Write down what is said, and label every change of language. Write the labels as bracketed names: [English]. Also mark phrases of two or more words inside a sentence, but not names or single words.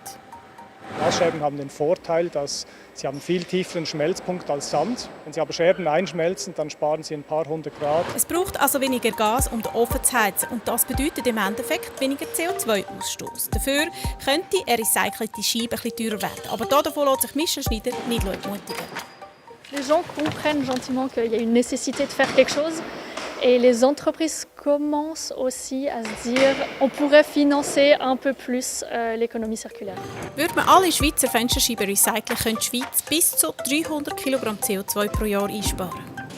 [German] Glasscherben haben den Vorteil, dass sie haben viel tieferen Schmelzpunkt als Sand. Wenn Sie aber Scherben einschmelzen, dann sparen Sie ein paar 100 Grad. Es braucht also weniger Gas, um den Ofen zu heizen. Und das bedeutet im Endeffekt weniger CO2-Ausstoß. Dafür könnte eine recycelte Scheibe etwas teurer werden. Aber davon lässt sich Michel Schneider nicht entmutigen. [French] Les gens comprennent gentiment qu'il y a une nécessité de faire quelque chose et les entreprises commencent aussi à se dire on pourrait financer un peu plus l'économie circulaire. [German] Würde man alle Schweizer Fensterscheiben recyceln, könnte die Schweiz bis zu 300 kg CO2 pro Jahr einsparen.